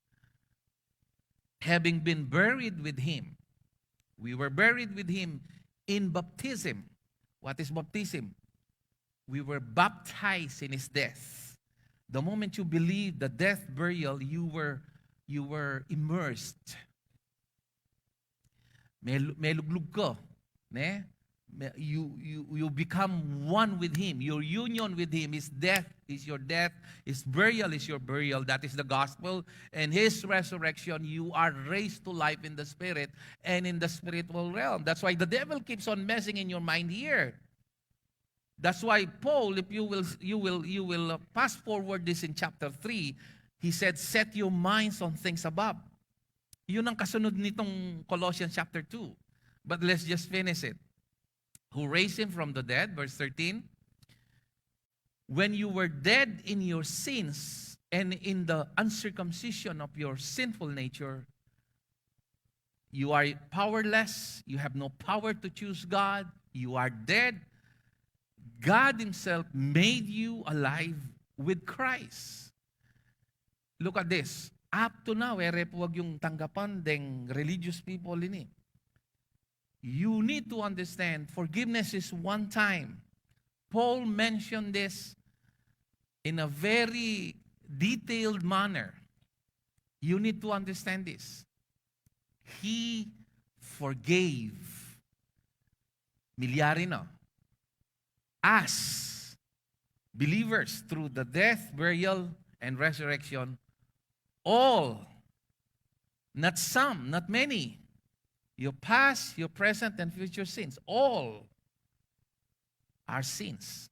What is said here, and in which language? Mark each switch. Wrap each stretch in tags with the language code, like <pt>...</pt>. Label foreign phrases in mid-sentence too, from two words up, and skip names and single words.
<en>Having been buried with him, we were buried with him in baptism. What is baptism? We were baptized in his death. The moment you believe the death, burial, you were immersed.</en> <pam>May luglug ko, ne?</pam> <en>You become one with him. Your union with him, his death is your death, his burial is your burial. That is the gospel. And his resurrection, you are raised to life in the spirit and in the spiritual realm. That's why the devil keeps on messing in your mind here. That's why Paul, if you will fast forward this in chapter 3, he said, set your minds on things above.</en> <tl>Yun ang kasunod nitong Colossians chapter 2.</tl> <en>But let's just finish it. Who raised him from the dead, verse 13. When you were dead in your sins and in the uncircumcision of your sinful nature, You are powerless. You have no power to choose God. You are dead. God Himself made you alive with Christ. Look at this. Up to now,</en> <pam>wag yung tanggapan deng</pam> <en>religious people</en> <pam>ini.</pam> <en>You need to understand, forgiveness is one time. Paul mentioned this in a very detailed manner. You need to understand this. He forgave.</en> <pam>Milyari na.</pam> <en>Us, believers, through the death, burial, and resurrection, all, not some, not many, your past, your present, and future sins, all are sins.</en>